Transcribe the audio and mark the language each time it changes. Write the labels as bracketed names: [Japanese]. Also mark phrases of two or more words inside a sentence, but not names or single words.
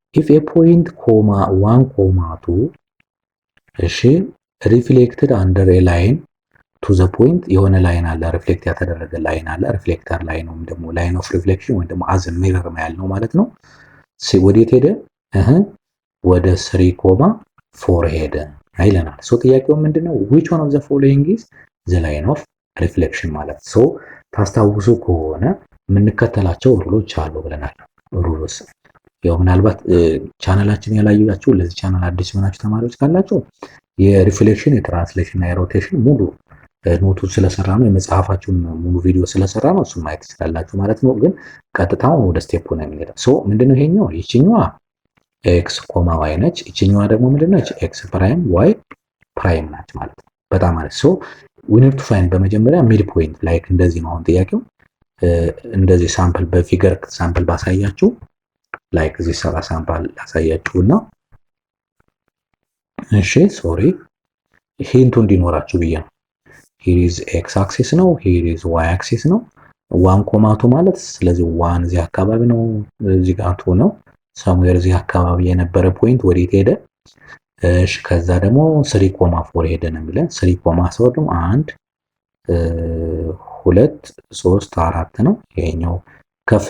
[English] if a point comma 1 comma 2 [Amharic] እሺ [English] reflected under a line to the point [Amharic] የሆነ ላይን አለ ሪፍሌክት ያተደረገ ላይን አለ [English] reflector line [Amharic] ወይም ደግሞ [English] line of reflection [Amharic] ወይም ደግሞ [English] as mirror [Amharic] ያልነው ማለት ነው። ወዴት ሄደ? ወደ 3 ኮማ 4 ሄደ ይለናል። ሶ ጥያቄው ምንድነው? [English] which one of the following is the line of reflection [Amharic] ማለት ሶ ታስታውሱ ከሆነ የምንከተላቸው ሩሎች አሉ ብለናል። ሩልስ ያው ምናልባት ቻናላችን ያላያችሁ ለዚህ ቻናል አዲስ የሆናችሁ ተማሪዎች ካላችሁ የሪፍሌክሽን የትራንስሌሽን እና የሮቴሽን ሙሉ ኖቱን ስለሰራ ነው የመጽሐፋችሁን ሙሉ ቪዲዮ ስለሰራ ነው እሱን ማየት ትችላላችሁ ማለት ነው። ግን ቀጥታውን ወደ ስቴፕ ነው የምንሄደው። ሶ ምንድነው ይሄኛው? ይችኛዋ [English] x comma y [Amharic] ነች። ይችኛዋ ደግሞ ምንድነች? [English] x prime y prime [Amharic] ናች ማለት ነው። በጣም ማለት ሶ [English] we need to find [Amharic] በመጀመሪያ [English] mid point like [Amharic] እንደዚህ ነው። አሁን ጥያቄው እንደዚህ ሳምፕል በፊገር ሳምፕል ባሳያችሁ ላይክ እዚህ ሰራ ሳምፕል ያሳያችሁና እሺ ሶሪ ሂንቱ እንዲኖራችሁ ብዬ ነው። [English] here is x axis [Amharic] ነው [English] here is y axis [Amharic] ነው 1 ኮማ 2 ማለት ስለዚህ 1 እዚህ አካባቢ ነው እዚህ ጋር 2 ነው somewhere እዚህ አካባቢ የነበረ ፖይንት ወዴት ሄደ? እሺ ከዛ ደግሞ 3 ኮማ 4 ሄደ ነው የሚለን 3 ኮማ 4 ደግሞ 1 2 3 4 ነው። ይሄኛው ከፍ